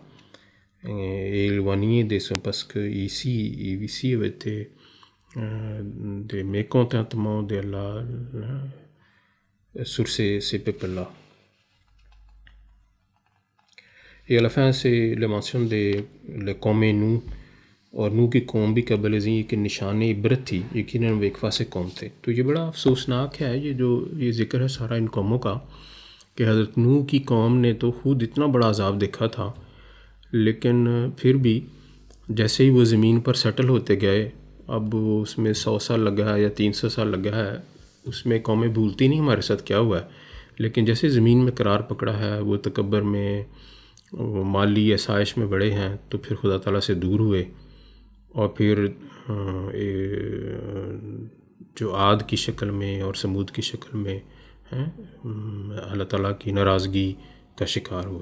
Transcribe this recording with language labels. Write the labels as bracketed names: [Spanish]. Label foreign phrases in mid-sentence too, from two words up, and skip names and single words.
[French] Et éloigné de ça, parce que ici il y avait des mécontentements d'Allah sur ces peuples-là. Et à la fin, c'est la mention de le Comenou, [Urdu] اور نوح کی قوم بھی قبل ازیں کہ نشان عبرت تھی، یقیناً وہ ایک فاسق قوم تھے۔ تو یہ بڑا افسوسناک ہے یہ ذکر ہے سارا ان قوموں کا، کہ حضرت نوح کی قوم نے تو خود اتنا بڑا عذاب دیکھا تھا، لیکن پھر بھی جیسے ہی وہ زمین پر سیٹل ہوتے گئے، اب وہ اس میں 100 سال لگا ہے یا 300 سال لگا ہے، اس میں قومیں بھولتی نہیں ہمارے ساتھ کیا ہوا ہے، لیکن جیسے زمین میں قرار پکڑا ہے، وہ تکبر میں، وہ مالی آسائش میں بڑے ہیں، تو پھر خدا تعالیٰ سے دور ہوئے، اور پھر جو عاد کی شکل میں اور سمود کی شکل میں اللہ تعالیٰ کی ناراضگی کا شکار ہوئے۔